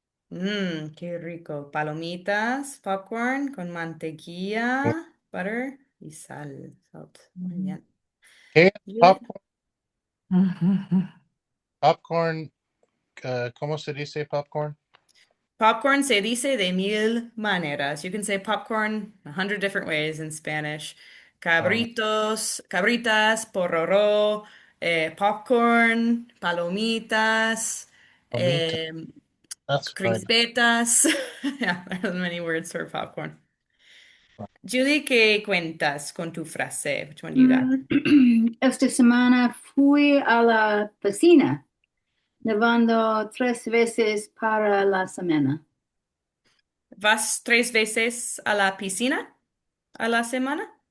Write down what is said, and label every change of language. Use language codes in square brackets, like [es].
[es] Qué rico. Palomitas, popcorn con mantequilla, butter y sal. Salt. Muy Ujú. bien. ¿Qué es Julie? [en] popcorn? Ujú. [es] Popcorn, ¿cómo se dice popcorn? Popcorn se dice de mil maneras. [en] You can say popcorn 100 different ways in Spanish. Um, [es] Cabritos, cabritas, porroró, popcorn, palomitas, Palomita. eh, [en] That's right. [es] crispetas. [en] Yeah, there are many words for popcorn. [es] Julie, ¿qué cuentas con tu frase? [en] Which one do you got? [es] Esta semana fui a la piscina, nevando 3 veces para la semana. ¿Vas 3 veces a la piscina a la semana?